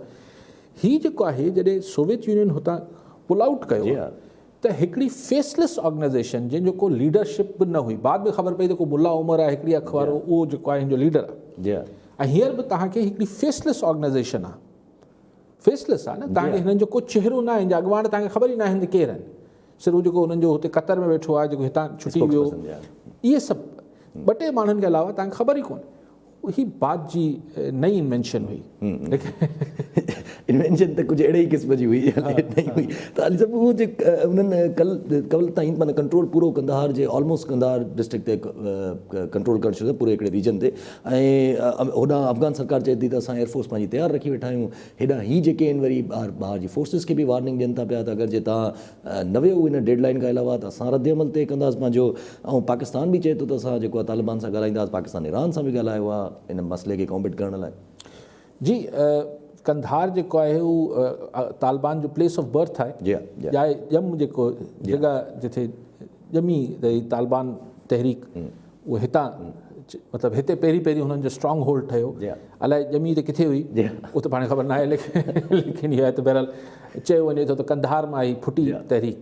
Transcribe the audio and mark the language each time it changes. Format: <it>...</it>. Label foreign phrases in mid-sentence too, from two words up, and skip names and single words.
<sd>हीअ जेको आहे जॾहिं सोवियत यूनियन हुतां</sd> <en>pull out</en> <sd>कयो त हिकिड़ी</sd> <en>faceless organization</en> <sd>जंहिंजो को लीडरशिप बि न हुई, बाद में ख़बर पई त को मुला उमर आहे हिकिड़ी अख वारो, उहो जेको आहे हिन जो लीडर आहे। ऐं हींअर बि तव्हांखे हिकिड़ी</sd> <en>faceless organization</en> <sd>आहे, फेसलेस आहे न, तव्हांखे हिननि जो को चेहरो न आहे, हिन जा अॻुवाण तव्हांखे ख़बर ई न आहे केरु आहिनि, सिर्फ़ु जेको हुननि जो हुते क़तर में वेठो आहे, जेको हितां छुटी वियो, इहे सभु ॿ टे माण्हुनि खे अलावा तव्हांखे ख़बर ई कोन्हे। ही बाद जी नई इन्वेंशन हुई, इन्वेंशन त कुझु अहिड़े ई क़िस्म जी हुई, नहीं हुई। त हाली सभु उहो जे उन्हनि कल ताईं माना कंट्रोल पूरो कंदाहार जे</sd> <en>almost Kandahar district</en> <sd>ते कंट्रोल करे छॾियो पूरे हिकिड़े रीजन ते। ऐं होॾां अफ़गान सरकार चए थी त असां एयरफोर्स पंहिंजी तयारु रखी वेठा आहियूं। हेॾां ही जेके आहिनि वरी ॿाहिरि जी फोर्सिस खे बि वार्निंग ॾियनि था पिया त अगरि जे तव्हां न वियो हिन डेडलाइन खां अलावा त असां रद्द अमल तइ कंदासीं पंहिंजो। ऐं पाकिस्तान बि चए थो त असां जेको आहे तालिबान सां ॻाल्हाईंदासीं, पाकिस्तान ईरान सां बि ॻाल्हायो आहे इन मसइले खे कॉम्बेट करण लाइ। जी, कंधार जेको आहे उहो तालिबान जो</sd> <en>place of birth</en> <sd>आहे, ॼम जेको जॻह जिथे ॼमी रही तालिबान तहरीक, उहो हितां मतिलबु हिते पहिरीं हुननि जो</sd> <en>strong hold</en> <sd>ठहियो। अलाए ॼमी त किथे हुई उहो त पाण ख़बर न आहे, लेकिन इहा आहे त बहरहाल चयो वञे थो त कंधार मां ई फुटी तहरीक।</sd>